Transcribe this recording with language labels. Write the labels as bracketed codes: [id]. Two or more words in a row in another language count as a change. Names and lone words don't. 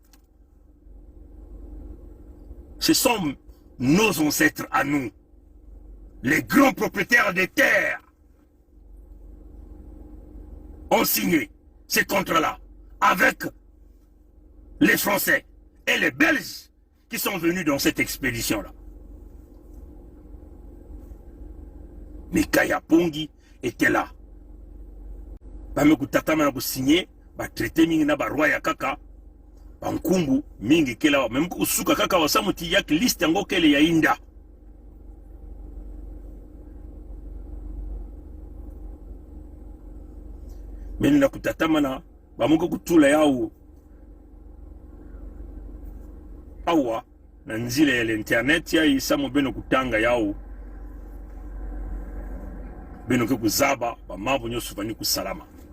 [fr] Ce sont nos ancêtres à nous, les grands propriétaires des terres, ont signé ces contrats-là avec les Français et les Belges qui sont venus dans cette expédition-là. Mikaya Pongi était là. [mkw] Bamekutatama na kusigné, ba traité mingi na ba roi ya kaka, bankumbu mingi kela, même kusuka kaka wasamuti yak liste yango kele ya inda. Meni na kutatama na bamuko kutula yao awa na nzile ya internet ya isamu beno kutanga yao beno ke kuzaba bamabo nyoso vani kusalama.